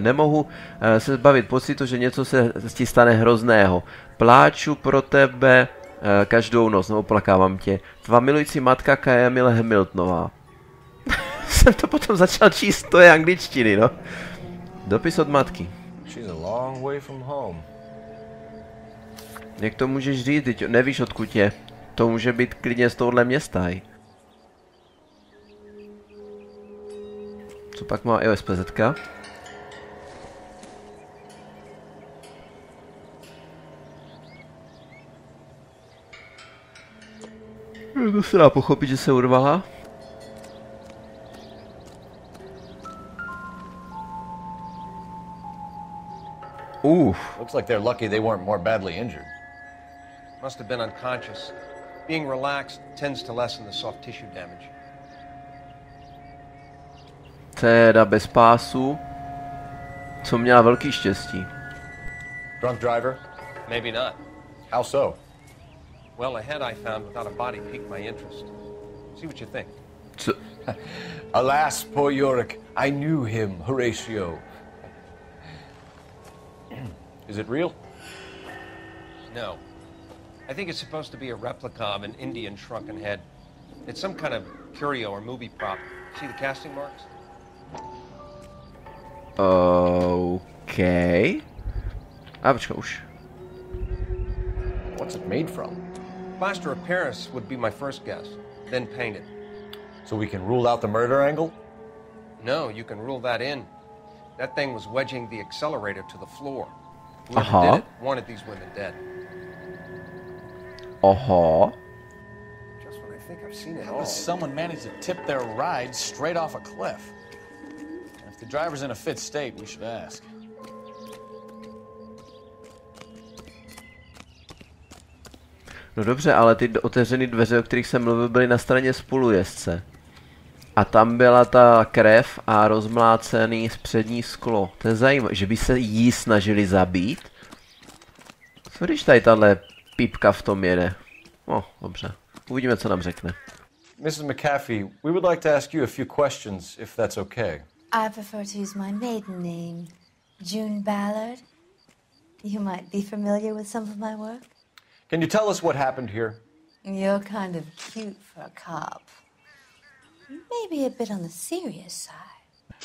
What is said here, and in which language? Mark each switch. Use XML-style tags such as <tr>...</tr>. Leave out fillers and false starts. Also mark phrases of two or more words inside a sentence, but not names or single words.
<cs>Nemohu se zbavit pocitu, že něco se ti stane hrozného. Pláču pro tebe každou noc, nebo plakávám tě. Tvá milující matka Camille Hamiltonová. Jsem to potom začal číst, to je angličtiny, no. Dopis od matky.</cs> <en>She's a long way from home.</en> <cs>Jak to můžeš říct, teď nevíš odkud je. To může být klidně z tohohle města. Co pak má i SPZ-ka? To se dá pochopit, že se urvala.</cs> <en>Looks like they're lucky they weren't more badly injured. Must have been unconscious. Being relaxed tends to lessen the soft tissue damage.</en> <cs>Teda bez pásu. Co měla velký štěstí.</cs> <en>Drunk driver? Maybe not. How so? Well, a head I found without a body piqued my interest. See what you think.</en> <cs>Co?</cs> <en>Alas, poor Yorick. I knew him, Horatio. Is it real? No. I think it's supposed to be a replica of an Indian shrunken head. It's some kind of curio or movie prop. See the casting marks? Okay.</en> <cs>A počkej už.</cs> <en>What's it made from? Plaster of Paris would be my first guess, then painted. So we can rule out the murder angle? No, you can rule that in. That thing was wedging the accelerator to the floor. Whoever did it wanted these women dead. Just when I think I've seen it How all. does someone manage to tip their ride straight off a cliff? And if the driver's in a fit state, we should ask.</en> <cs>No dobře, ale ty otevřené dveře, o kterých jsem mluvil, byly na straně spolujezdce. A tam byla ta krev a rozmlácený přední sklo. To je zajímavé, že by se jí snažili zabít. Co když tady tahle pípka v tom jede? Dobře. Uvidíme, co nám řekne.</cs> <en>Mrs. McAfee, we would like to ask you a few questions, if that's okay. I prefer to use my maiden name, June Ballard. You might be familiar with some of my work. Can you tell us what happened here? You're kind of cute for a cop. Maybe a bit on the serious side.</en>